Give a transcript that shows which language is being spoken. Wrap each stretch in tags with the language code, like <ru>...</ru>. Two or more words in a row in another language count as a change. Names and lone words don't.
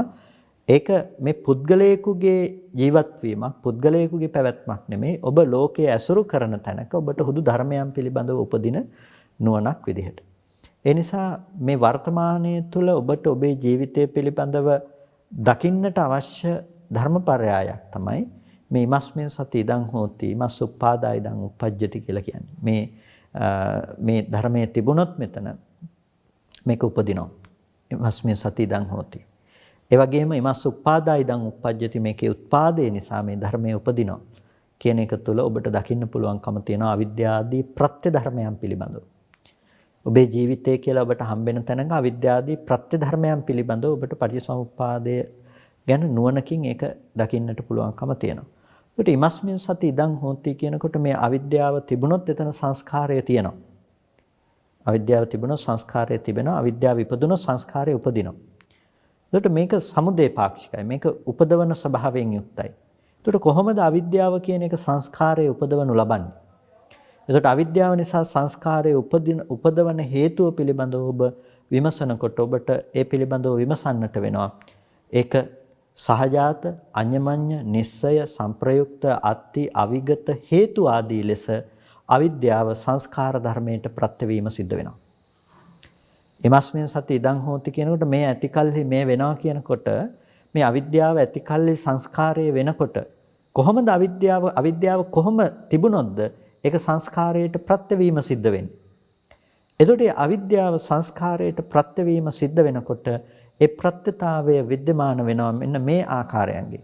<si>ඒක මේ පුද්ගලයෙකුගේ ජීවත් වීමක්, පුද්ගලයෙකුගේ පැවැත්මක් නෙමෙයි. ඔබ ලෝකයේ ඇසුරු කරන තැනක ඔබට හුදු ධර්මයන් පිළිබඳව උපදින නුවණක් විදිහට. ඒ නිසා මේ වර්තමානයේ තුල ඔබට ඔබේ ජීවිතය පිළිබඳව දකින්නට අවශ්‍ය ධර්මපරයයක් තමයි මේ</si> <pi>ඉමස්මින් සති ඉදං හෝති ඉමස් උප්පාදා ඉදං උප්පජ්ජති</pi> <si>කියලා කියන්නේ. මේ ධර්මයේ තිබුණොත් මෙතන මේක උපදිනවා.</si> <pi>ඉමස්මින් සති ඉදං හෝති.</pi> <si>ඒ වගේම</si> <pi>ඉමස් උප්පාදා ඉදං උප්පජ්ජති,</pi> <si>මේකේ උත්පාදේ නිසා මේ ධර්මයේ උපදිනවා කියන එක තුළ ඔබට දකින්න පුළුවන්කම තියෙනවා අවිද්‍යාදී ප්‍රත්‍ය ධර්මයන් පිළිබඳව. ඔබේ ජීවිතය කියලා ඔබට හම්බෙන තැනක අවිද්‍යාදී ප්‍රත්‍ය ධර්මයන් පිළිබඳව ඔබට පටිච්චසමුප්පාදය ගැන නුවණකින් ඒක දකින්නට පුළුවන්කම තියෙනවා. ඒකට</si> <pi>ඉමස්මින් සති ඉදං හෝති</pi> <si>කියනකොට මේ අවිද්‍යාව තිබුණොත් එතන සංස්කාරය තියෙනවා. අවිද්‍යාව තිබුණොත් සංස්කාරය තිබෙනවා. අවිද්‍යාව ඉපදුනොත් සංස්කාරය උපදිනවා. ඒකට මේක සමුදේ පාක්ෂිකයි. මේක උපදවන ස්වභාවයෙන් යුක්තයි. ඒකට කොහොමද අවිද්‍යාව කියන එක සංස්කාරය උපදවනු ලබන්නේ? ඒකට අවිද්‍යාව නිසා සංස්කාරය උපදවන හේතුව පිළිබඳව ඔබ විමසනකොට ඔබට ඒ පිළිබඳව විමසන්නට වෙනවා. ඒක සහජාත, අඤ්ඤමඤ්ඤ, නිස්සය, සංප්‍රයුක්ත, අත්ති, අවිගත හේතු ආදී ලෙස අවිද්‍යාව සංස්කාර ධර්මයට ප්‍රත්‍යවීම සිද්ධ වෙනවා.</si> <pi>එමස්මින් සති ඉදං හෝති</pi> <si>කියනකොට මේ ඇතිකල්හි මේ වෙනවා කියනකොට මේ අවිද්‍යාව ඇතිකල්හි සංස්කාරය වෙනකොට කොහොමද අවිද්‍යාව කොහොම තිබුණොත්ද ඒක සංස්කාරයට ප්‍රත්‍යවීම සිද්ධ වෙන්නේ? එතකොට අවිද්‍යාව සංස්කාරයට ප්‍රත්‍යවීම සිද්ධ වෙනකොට ඒ ප්‍රත්‍යතාවය विद्यमान වෙනවා මෙන්න මේ ආකාරයන්ගේ.</si>